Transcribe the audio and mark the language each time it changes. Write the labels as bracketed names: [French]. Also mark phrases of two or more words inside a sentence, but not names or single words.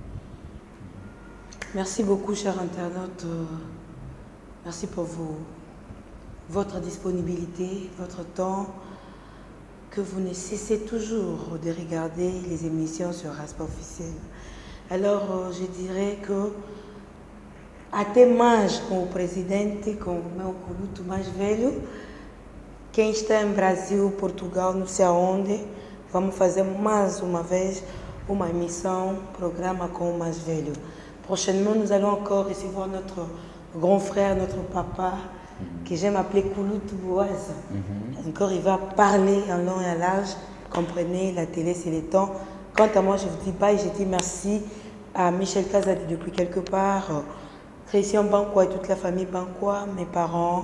[French] Merci beaucoup, chers internautes. Merci pour votre disponibilité, votre temps, que vous ne cessez toujours de regarder les émissions sur Raspa Officiel. Alors, je dirais que [Portuguese] até mais com o presidente, com o meu Coluto mais velho, quem está em Brasil, Portugal, não sei aonde, vamos fazer mais uma vez uma émission, programa com o mais velho. [French] Prochainement, nous allons encore recevoir notre grand frère, notre papa, que j'aime appeler Kouloutou Boaz. Encore, il va parler en long et en large. Comprenez, la télé, c'est le temps. Quant à moi, je vous dis bye. Je dis merci à Michel Kazadi depuis quelque part, Christian Banquois et toute la famille Banquois, mes parents.